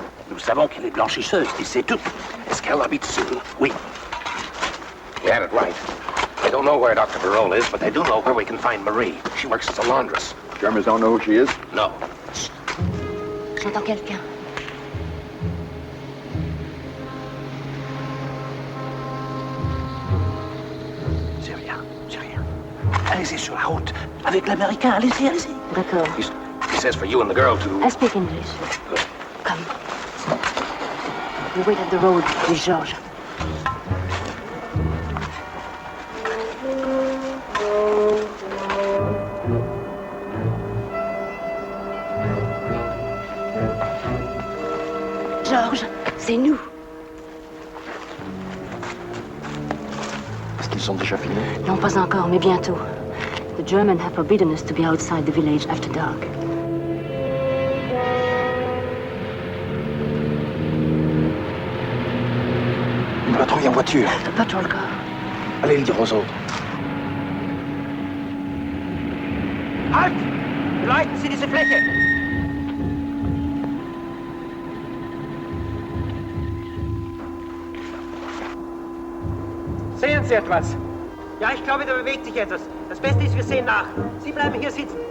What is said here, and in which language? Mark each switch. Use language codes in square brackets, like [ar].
[fr] Nous savons qu'elle est blanchisseuse, et c'est tout. Est-ce qu'elle habite ici? [en] Oui. You had it right. They don't know where Dr. Barole is, but they do know where we can find Marie. She works as a laundress. Germans don't know who she is? No. [fr] J'entends quelqu'un. C'est rien, c'est rien. Allez-y sur la route. Avec l'Américain, allez-y, allez-y. D'accord. [en] He says for you and the girl to... I speak English. Come. We wait at the road with Georges. [fr] Georges, c'est nous. Est-ce qu'ils sont déjà finis? Non, pas encore, mais bientôt. [en] The Germans have forbidden us to be outside the village after dark. [fr] Une patrouille en voiture. [en] The patrol car. [fr] Allez le dire aux autres. [de] Halt! Beleuchten Sie diese Fläche! Sehen Sie etwas? Ja, ich glaube, da bewegt sich etwas. Das Beste ist, wir sehen nach. Sie bleiben hier sitzen.